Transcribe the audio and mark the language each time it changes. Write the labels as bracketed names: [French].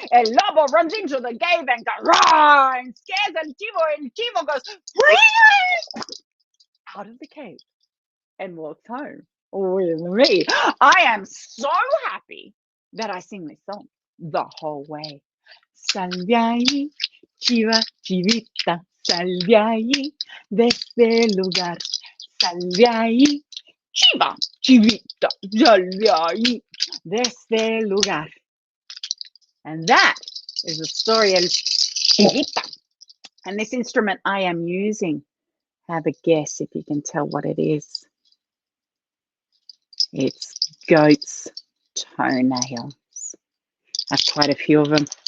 [English] El lobo runs into the cave and goes, rah, and scares el chivo goes out of the cave and walks home with me. I am so happy that I sing this song the whole way. [Spanish] Sal de ahí, chiva, chivita, sal de ahí, de este lugar. Sal de ahí, chiva, chivita, sal de ahí, de este lugar. [English] And that is the story of chivita. And this instrument I am using, have a guess if you can tell what it is. It's goat's toenails. I have quite a few of them.